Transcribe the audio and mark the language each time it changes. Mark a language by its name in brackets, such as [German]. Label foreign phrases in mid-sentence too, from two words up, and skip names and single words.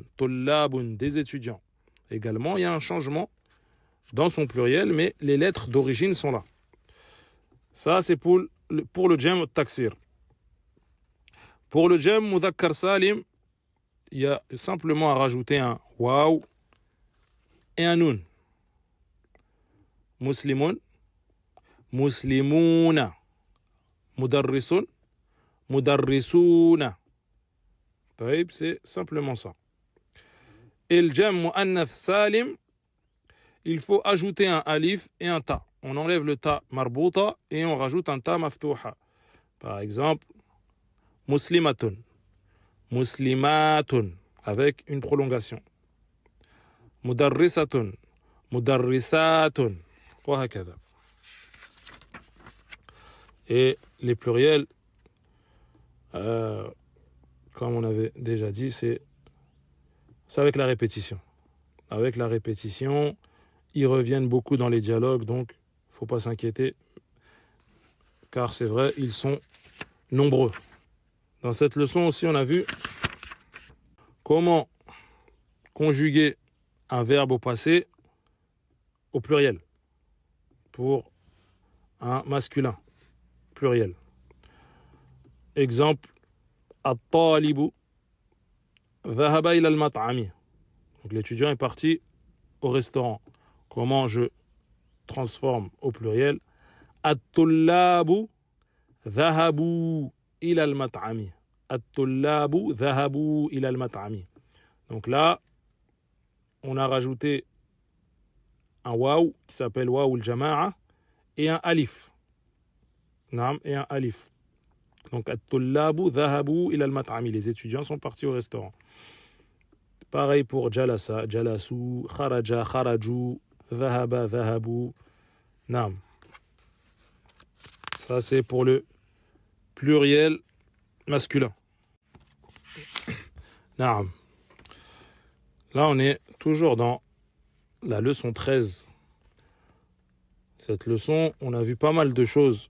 [French] Tullabun, des étudiants. Également, il y a un changement dans son pluriel, mais les lettres d'origine sont là. Ça, c'est pour le [Arabic] جمع التكسير. [French] Pour le [Arabic] جمع مذكر سالم, [French] il y a simplement à rajouter un waw et un nun. [Arabic] مسلمٌ، مسلمون، مدرسٌ, مدرسون. [French] C'est simplement ça. Et le [Arabic] جمع مؤنث سالم, [French] il faut ajouter un alif et un ta. On enlève le [Arabic] تاء مربوطة [French] et on rajoute un [Arabic] تاء مفتوحة. [French] Par exemple, [Arabic] مسلمةٌ، مسلماتٌ. [French] avec une prolongation. [Arabic] مدرسةٌ، مدرساتٌ، وهكذا. [French] Et les pluriels, comme on avait déjà dit, c'est avec la répétition. Avec la répétition, ils reviennent beaucoup dans les dialogues, donc il ne faut pas s'inquiéter, car c'est vrai, ils sont nombreux. Dans cette leçon aussi, on a vu comment conjuguer un verbe au passé au pluriel pour un masculin pluriel. Exemple, [Arabic] الطالبُ ذهبَ إلى المطعمِ. [French] Donc l'étudiant est parti au restaurant. Comment je transforme au pluriel? [Arabic] الطلابُ ذهبوا إلى المطعمِ. الطلابُ ذهبوا إلى المطعمِ. [French] Donc là, on a rajouté un waw qui s'appelle [Arabic] واو الجماعة [French] et un alif. Naam, et un alif. Donc [Arabic] الطلابُ ذهبوا إلى المطعمِ. [French] Les étudiants sont partis au restaurant. Pareil pour [Arabic] جلسَ، جلسوا، خرجَ، خرجوا، ذهبَ، ذهبوا. Naam. [French] Ça c'est pour le pluriel masculin. [Arabic] Naam. [French] Là on est toujours dans la leçon 13. Cette leçon, on a vu pas mal de choses.